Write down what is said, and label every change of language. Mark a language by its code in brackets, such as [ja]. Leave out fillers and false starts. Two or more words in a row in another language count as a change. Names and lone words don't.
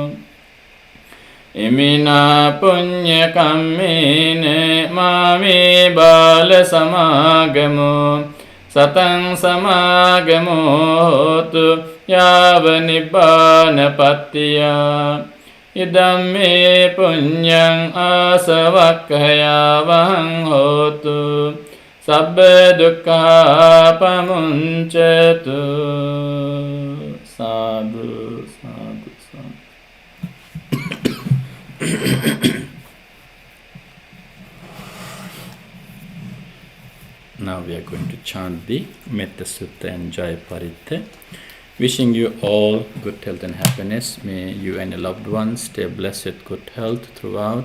[pi] imina punya kammene mami bala samagamo satang samagamo hotu yava nibbana pattiya idamme punyang asavakkayavahang hotu sabba dukkha pamuncatu sadhu sadhu sadhu. [en] Now we are going to chant the Metta Sutta and Jai Paritta. Wishing you all good health and happiness. May you and your loved ones stay blessed with good health throughout.